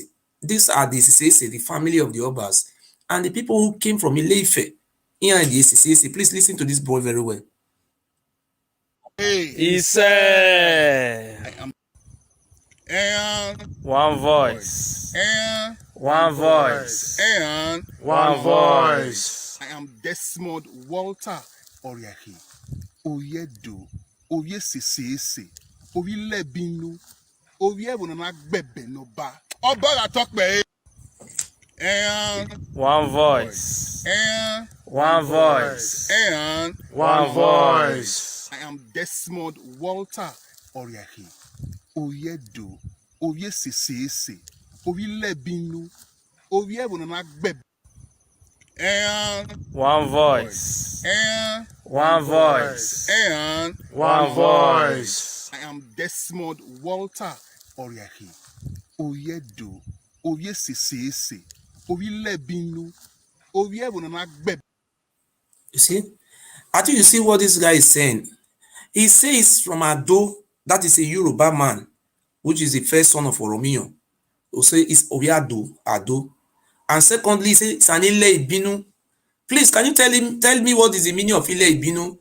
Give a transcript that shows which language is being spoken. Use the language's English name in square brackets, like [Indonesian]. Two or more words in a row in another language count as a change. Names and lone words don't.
[English] These are the CCAC, the family of the Obas, and the people who came from Ile-Ife here in the CCAC. Please listen to this boy very well. He said, I am and one voice, and one voice, and one voice. I am Desmond Walter Oriahi, Oyedo, Oye Sese, Oye Binu, Oye Wonana Bebe Noba. Oba la talk me. And one voice, and one voice, and one voice. I am Desmond Walter Oriahi, Oyedo, Oye Sese, Oye Binu, Oye Wonana Bebe. And one voice, and one voice, and one voice. I am Desmond Walter Oriahi, Oyedo, Oye Sese, Oye Binu, Oye Wonana Bebe. You see? I think you see what this guy is saying. He says from Ado, that is a Yoruba man, which is the first son of Oromio. He say it's Obiado, Ado. And secondly, he says it's an Ile Ibinu. Please, can you tell me what is the meaning of Ile Ibinu?